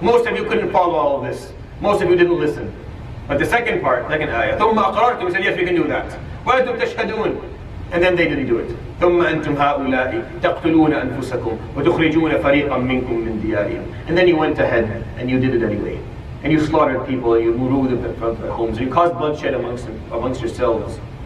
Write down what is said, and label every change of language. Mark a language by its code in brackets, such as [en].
[en] Most of you couldn't follow all of this. Most of you didn't listen. But the second part, second ayah, [ar] ثم أقررتم, [en] said yes, we can do that. [ar] وأنتم تشهدون. [en] And then they didn't do it. [ar] ثم أنتم هؤلاء تقتلون أنفسكم وتخرجون فريقا منكم من ديارهم. [en] And then you went ahead and you did it anyway. And you slaughtered people, and you removed them from their homes, and you caused bloodshed amongst yourselves.